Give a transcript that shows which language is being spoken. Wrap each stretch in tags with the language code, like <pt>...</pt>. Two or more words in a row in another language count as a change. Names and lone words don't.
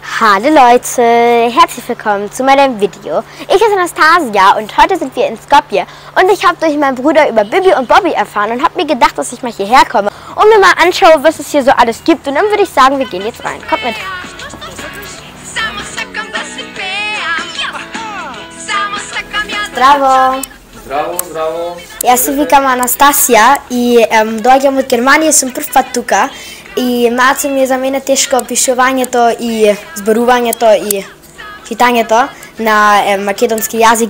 <de>Hallo Leute, herzlich willkommen zu meinem Video. Ich bin Anastasia und heute sind wir in Skopje und ich habe durch meinen Bruder über Bibi und Bobby erfahren und habe mir gedacht, dass ich mal hierher komme und mir mal anschaue, was es hier so alles gibt, und dann würde ich sagen, wir gehen jetzt rein. Kommt mit.</de> <mk>Zdravo! Здраво, здраво! Јас се викам Анастасија и доаѓам од Германија, сум прв пат тука и малку ми е за мене тешко пишувањето и зборувањето и читањето на македонски јазик.</mk>